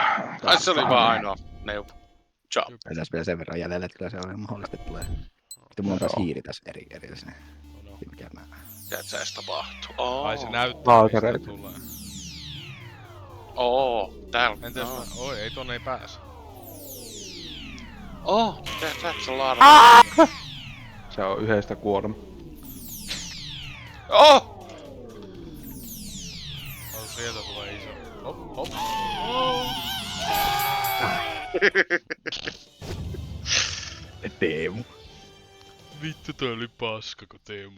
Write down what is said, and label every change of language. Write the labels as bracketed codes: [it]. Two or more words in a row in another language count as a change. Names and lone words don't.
[fi] Ai se oli vaan ainoa neuvo. Jump. Ei tässä vielä sen verran jäljellä, että kyllä se on ihan mahdollista, että tulee. Sitten mulla on taas hiiri tässä erillisenä. Mikä mä... Tiedät sä edes tapahtuu. Ai se näyttää, Lautareita. mistä tulee. Täällä. Entäs mä... Oi, ei tonne ei pääse. [en] That's a lot of... [fi] Se on yhdestä kuolema. Sieltä tulee iso. Hop. Teemu. Vittu toi oli paska, kun Teemu